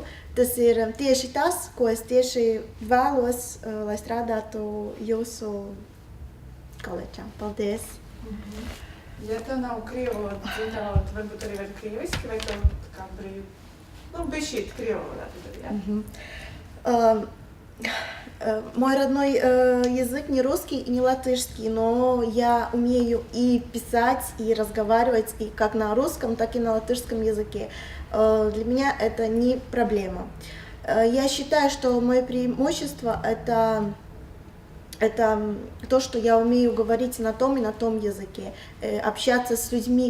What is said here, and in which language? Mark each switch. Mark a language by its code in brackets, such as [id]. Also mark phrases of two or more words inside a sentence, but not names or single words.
[lv] Tas ir tieši tas, ko es tieši vēlos, lai strādātu jūsu koledžā. Paldies! Ja tev nav krievu valoda, dzimtā valoda, varbūt arī var krieviski, vai tev kā brīvi? Bišķīt krievu valodā tad arī, jā? [ru] Мой родной язык не русский и не латышский, но я умею и писать, и разговаривать и как на русском, так и на латышском языке. Для меня это не проблема. Я считаю, что мое преимущество это то, что я умею говорить на том и на том языке, общаться с людьми.